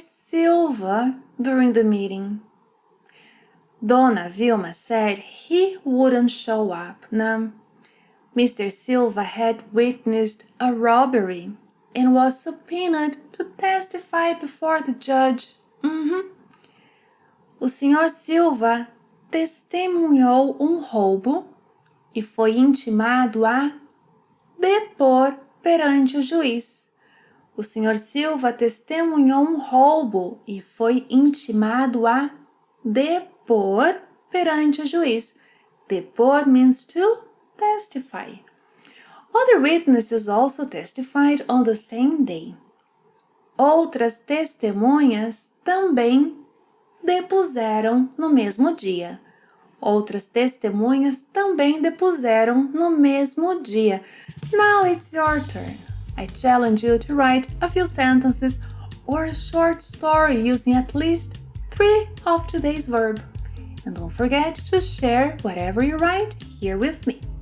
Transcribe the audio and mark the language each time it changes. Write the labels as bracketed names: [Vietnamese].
[English] Silva during the meeting. Dona Vilma said he wouldn't show up. Now, Mr. Silva had witnessed a robbery and was subpoenaed to testify before the judge. [Portuguese] O Sr. Silva testemunhou roubo e foi intimado a depor perante o juiz. O Sr. Silva testemunhou roubo e foi intimado a depor perante o juiz. [English] Depor means to testify. Other witnesses also testified on the same day. [Portuguese] Outras testemunhas também depuseram no mesmo dia. Outras testemunhas também depuseram no mesmo dia. [English] Now it's your turn. I challenge you to write a few sentences or a short story using at least 3 of today's verbs. And don't forget to share whatever you write here with me.